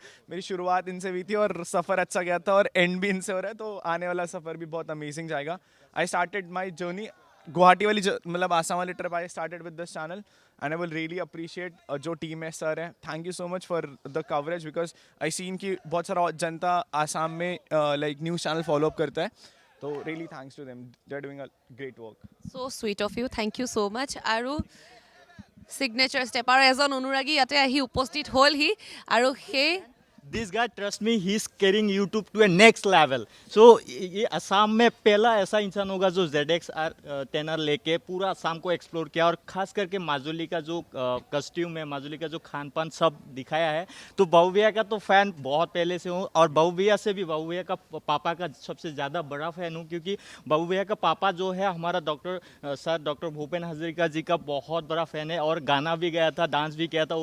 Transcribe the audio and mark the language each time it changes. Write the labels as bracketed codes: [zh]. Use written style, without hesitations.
[hi] मेरी शुरुआत इनसे हुई थी और सफ़र अच्छा गया था और एंड भी इनसे हो रहा है तो आने वाला सफ़र भी बहुत अमेजिंग जाएगा [en] I started my journey [hi] Guwahati वाली मतलब आसाम वाली trip [en] I started with this channel and I will really appreciate [hi] जो टीम है सर है [en] thank you so much for the coverage because I seen [hi] कि बहुत सारा जनता आसाम में like news channel follow up करता है तो [en] really thanks to them they are doing a great work so sweet of you thank you so much [as] আৰু signature step আৰু এজন অনুৰাগী ইয়াতে আহি উপস্থিত হ'লহি আৰু সেই [en] This guy, trust me, he's carrying YouTube to a next level. [hi] So ये असम में पहला ऐसा इंसान होगा जो ZX-R 10R लेके पूरा असम को एक्सप्लोर किया और खास करके माजुली का जो कस्ट्यूम है, माजुली का जो खान पान सब दिखाया है. तो बाबू भैया का तो फैन बहुत पहले से हूँ और बाबू भैया से भी बाबू भैया का पापा का सबसे ज़्यादा बड़ा फैन हूँ क्योंकि बाबू भैया का पापा जो है हमारा डॉक्टर भूपेन हज़ारिका जी का बहुत बड़ा फैन है और गाना भी गाया था, डांस भी किया था.